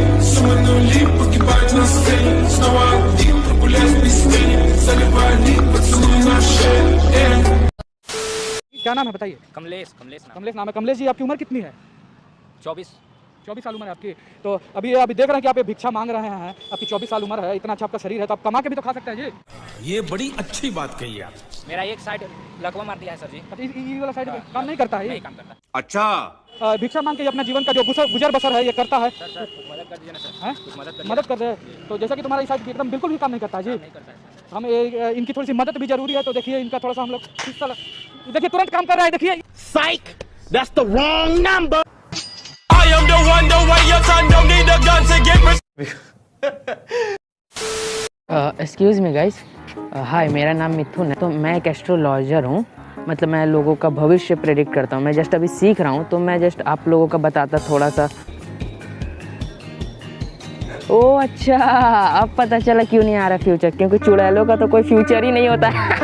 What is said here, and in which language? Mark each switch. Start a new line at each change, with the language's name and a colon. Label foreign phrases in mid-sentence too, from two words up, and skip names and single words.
Russian: Суммы нули погибать на сцене. Снова один прогуляюсь без тени. Заливай лик, поцелуй на шее.
Hindi: क्या नाम है बताइए? कमलेश कमलेश नाम है। कमलेश जी आपकी उम्र कितनी है? 24 साल उम्र है आपकी। तो अभी देख रहे हैं कि आप भिक्षा मांग रहे हैं, आपकी 24 साल उम्र है, इतना अच्छा आपका शरीर है, तो आप कमा के भी तो खा सकते हैं जी। ये बड़ी अच्छी बात कही आप। मेरा एक साइड लकवा मार दिया है सर जी। ये वाला साइड काम नहीं करता है, नहीं काम करता। अच्छा, भिक्षा मांग के अपना जीवन का जो गुजर बसर है ये करता है। सर मदद कर दीजिए ना सर। मदद कर दे। तो जैसा कि तुम्हारा इस साइड एकदम बिल्कुल भी काम नहीं करता है जी। हम इनकी थोड़ी सी मदद भी जरूरी है, तो देखिए इनका थोड़ा सा हम लोग देखिए तुरंत काम कर रहा है, देखिए।
English: Psych, that's the wrong number. I am the one, the way your son don't need a gun to get excuse me guys,
Hindi: हाय, मेरा नाम मिथुन है। तो मैं एक एस्ट्रोलॉजर हूँ, मतलब मैं लोगों का भविष्य प्रेडिक्ट करता हूँ। मैं जस्ट अभी सीख रहा हूँ, तो मैं जस्ट आप लोगों का बताता थोड़ा सा। ओह अच्छा, अब पता चला क्यों नहीं आ रहा फ्यूचर, क्योंकि चुड़ैलों का तो कोई फ्यूचर ही नहीं होता।